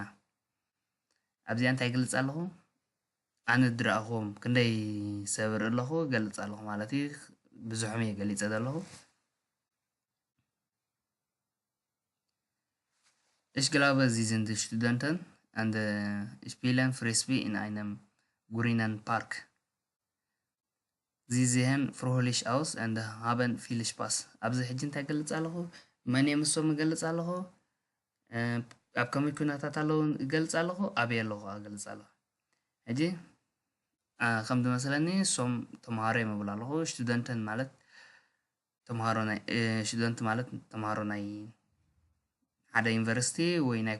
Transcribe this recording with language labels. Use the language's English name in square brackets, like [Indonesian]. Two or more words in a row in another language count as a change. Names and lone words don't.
[Tigrinya] ኣብዚ እንታይ ይገልፅ ኣለኹ ኣነ ድረኣኹም ክንደይ ሰብር ኣለኹ ገልፅ ኣለኹ ማለት እዩ ብዙሖም እየ ገሊፀ ዘለኹ [German] Ich glaube, sie sind Studenten und spielen Frisbee in einem grünen Park. Sie sehen fröhlich aus und haben viel Spaß. [Tigrinya] ኣብዚ ሕጂ እንታይ ገልፅ ኣለኹ መን እየ ምሶም ገልፅ ኣለኹ ኣብ ከመይ ኩነታት ኣለዉ ገልፅ ኣለኹ ኣበይ ኣለኹ ገልፅ ኣለኹ ሕጂ ከም ዝመስለኒ እሶም ተምሃሮ እዮም እብል ኣለኹ ስቱደንትን ማለት ተምሃሮ ናይ ስቱደንት ማለት ተምሃሮ ናይ ሓደ ዩኒቨርሲቲ ወይ ናይ